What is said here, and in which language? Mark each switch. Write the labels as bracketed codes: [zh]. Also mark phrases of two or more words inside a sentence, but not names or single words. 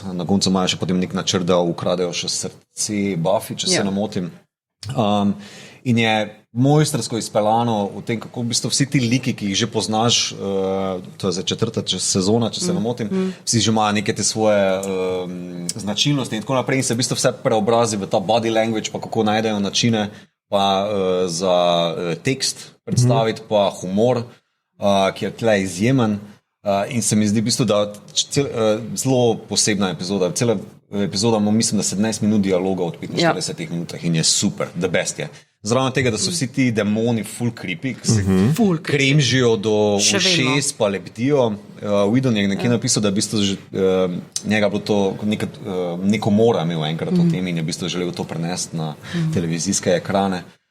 [sl] Na koncu imajo še potem nek načrt, da ukradejo še srce Buffy, če se ne motim. In je mojstrsko izpeljano v tem, kako v bistvu vsi ti liki, ki jih že poznaš, to je zdaj 4. sezona, če se ne motim, vsi že imajo neke te svoje značilnosti in tako naprej in se v bistvu vse preobrazi v ta [en] body language, [sl] pa kako najdejo načine pa za tekst predstaviti, pa humor, ki je tle izjemen. In se mi zdi v bistvu, da zelo posebna epizoda. Cela epizoda ima, mislim, da 17 minut dialoga od 45 minutah in je super, [en] the best je. [sl] Zraven tega, da so vsi ti demoni full creepy, ki se kremžijo do ušes, pa lebdijo. Whedon je nekje napisal, da je v bistvu njega bilo to neko mora imel enkrat o tem in je v bistvu želel to prenesti na televizijske ekrane.